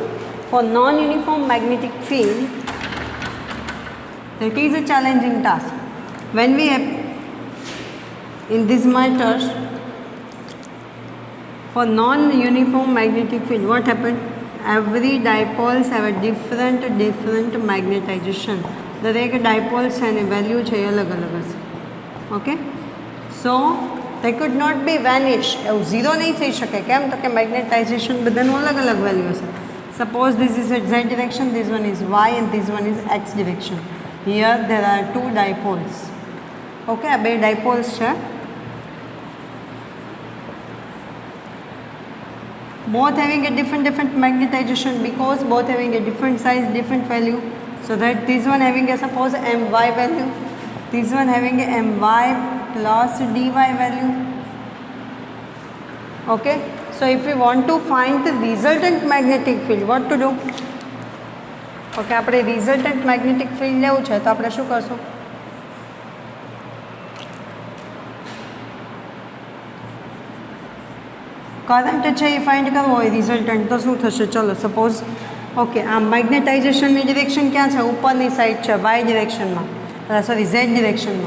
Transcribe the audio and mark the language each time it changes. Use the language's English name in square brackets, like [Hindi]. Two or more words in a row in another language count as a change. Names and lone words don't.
[English] For non-uniform magnetic field, that is a challenging task. When we have in these matters, for non-uniform magnetic field, what happened? Every dipoles have a different magnetization. [Gujarati] દરેક dipoles એની વેલ્યુ છે એ અલગ અલગ હશે. [English] okay, so they could not be vanish. [Gujarati] એવું ઝીરો નહીં થઈ શકે. કેમ? તો કે મેગ્નેટાઇઝેશન બધાનું અલગ અલગ વેલ્યુ હશે. [English] સપોઝ this is at z direction, this one is y and this one is x direction. Here there are two dipoles. [Gujarati] ઓકે, આ બે dipoles છે. [English] Both having a different magnetization because both having a different size, different value. So that this one having a suppose my value, this one having a my plus dy value. Okay, so if we want to find the resultant magnetic field, what to do? [Gujarati] Okay, આપણે [English] resultant magnetic field [Gujarati] લેવું છે તો આપણે શું કરશું? કરંટ છે એ ફાઇન્ડ કરવો હોય રિઝલ્ટન્ટ તો શું થશે? ચલો [English] suppose okay, [Gujarati] આ મેગ્નેટાઇઝેશનની ડિરેક્શન ક્યાં છે? ઉપરની સાઈડ છે, વાય ડિરેક્શનમાં, સોરી ઝેડ ડિરેક્શનમાં.